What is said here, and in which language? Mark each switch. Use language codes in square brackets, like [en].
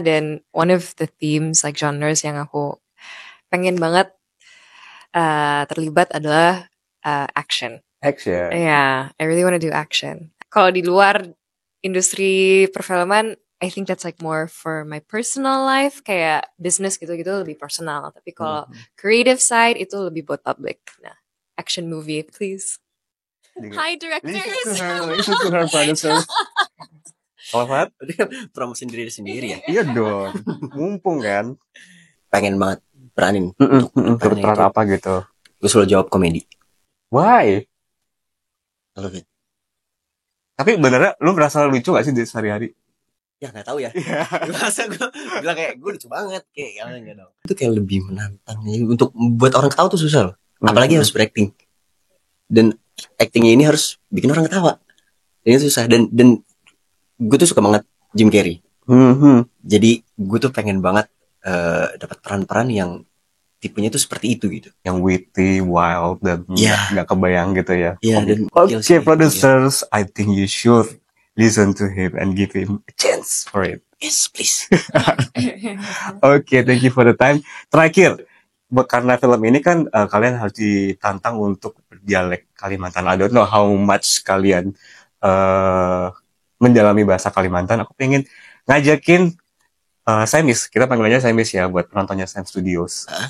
[id] Dan [en] one of the themes like genres [id] yang aku pengen banget terlibat adalah action. [en] Action. Yeah, I really want to do action. [id] Kalau di luar industri perfilman, [en] I think that's like more for my personal life, [id] kayak business gitu-gitu lebih personal. Tapi kalau creative side itu lebih buat public. [en] Nah, action movie, please. Hi directors. Listen to her producers. [id] Kalau Fahad? Promosi diri sendiri ya. Iya dong. Mumpung kan. Pengen banget peranin. Untuk peran apa gitu? Gue selalu jawab komedi. [en] Why? I love it. [id] Tapi benernya lu merasa lucu gak sih di sehari-hari? Ya gak tahu ya. Masa gue bilang kayak gue lucu banget. Kayak enggak dong. Itu kayak lebih menantang. Untuk buat orang ketawa tuh susah loh. Apalagi harus berakting. Dan actingnya ini harus bikin orang ketawa. Ini susah. Dan gue tuh suka banget Jim Carrey. Jadi gue tuh pengen banget dapat peran-peran yang tipenya tuh seperti itu gitu. Yang [en] witty, wild, [id] dan gak kebayang gitu ya. Oke, [en] producers, I think you should listen to him and give him a chance for it. Yes, please. Oke, thank you for the time. [id] Terakhir, karena film ini kan kalian harus ditantang untuk berdialek Kalimantan. [en] I don't know how much [id] kalian mendalami bahasa Kalimantan. Aku pengen ngajakin Semis, kita panggilannya Semis ya, buat penontonnya Sam Studios.